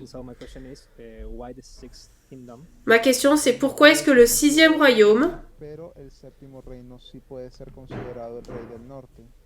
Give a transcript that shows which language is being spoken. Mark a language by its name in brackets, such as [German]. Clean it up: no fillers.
[English] And so my question is, why the sixth kingdom [French] Ma question, c'est pourquoi est-ce que le sixième royaume [Spanish] Pero el séptimo reino sí puede ser considerado el rey del norte.